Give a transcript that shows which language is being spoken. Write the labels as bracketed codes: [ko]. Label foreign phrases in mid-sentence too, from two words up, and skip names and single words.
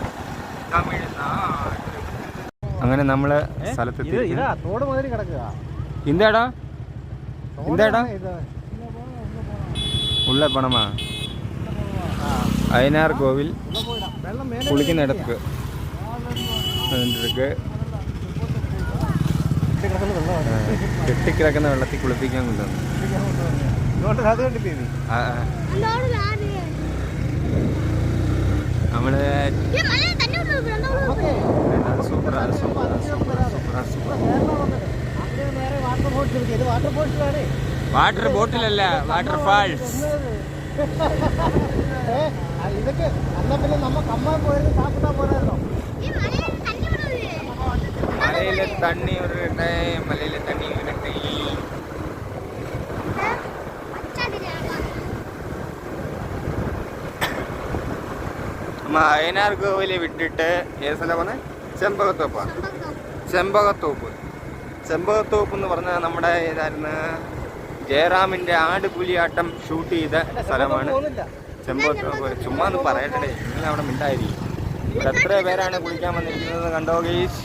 [ml] അങ്ങനെ നമ്മള് സ്ഥലത്തെത്തി. തോട് മാതിരി കിടക്കുക. [ta] இந்த இடம் உள்ள போனோமா? அய்யனார் கோவில் குளிக்கிற இடத்துக்கு இருக்கு. [ml] കെട്ടിക്കിടക്കുന്ന വെള്ളത്തിൽ കുളിപ്പിക്കാൻ കൊണ്ടുവന്നു. നമ്മള് [en] water bottle-alla, water falls. [ta] மலையில தண்ணி விடுறே, மலையில தண்ணி விடுறே. [ml] நம்ம അയ്യനാർ കോവിലെ വിട്ടിട്ട് ഏത് സ്ഥലം പോന്നെ? ചെമ്പകത്തോപ്പാ. ചെമ്പകത്തോപ്പ് എന്ന് പറഞ്ഞാൽ നമ്മുടെ ഏതായിരുന്നു ജയറാമിന്റെ ആടുപുലിയാട്ടം ഷൂട്ട് ചെയ്ത സ്ഥലമാണ് ചെമ്പകത്തോപ്പ്. ചുമ്മാ ഒന്ന് പറയട്ടെ, നിങ്ങൾ അവിടെ മിണ്ടായിരിക്കും. ഇവിടെ എത്ര പേരാണ് കുളിക്കാൻ വന്നിരിക്കുന്നത് കണ്ടോ ഗൈസ്.